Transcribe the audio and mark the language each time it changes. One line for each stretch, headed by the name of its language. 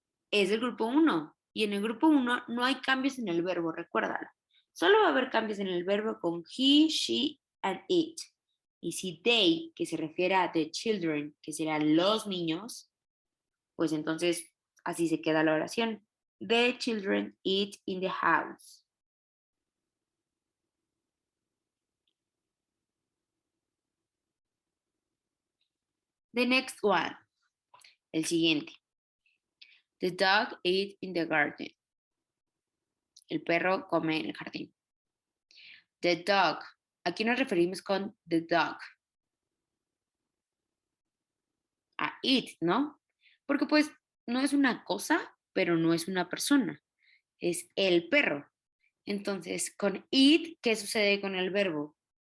Spanish: Es del grupo 1. Y en el grupo 1 no hay cambios en el verbo, recuérdalo. Solo va a haber cambios en el verbo con he, she, and it. Y si they, que se refiere a the children, que serán los niños, pues entonces así se queda la oración.
English: The children eat in the house. The next one,
Spanish: el siguiente.
English: The dog ate in the garden.
Spanish: El perro come en el jardín.
English: The dog.
Spanish: ¿A quién nos referimos con the dog? A it, ¿no? Porque pues no es una cosa, pero no es una persona. Es el perro. Entonces, con it, ¿qué sucede con el verbo?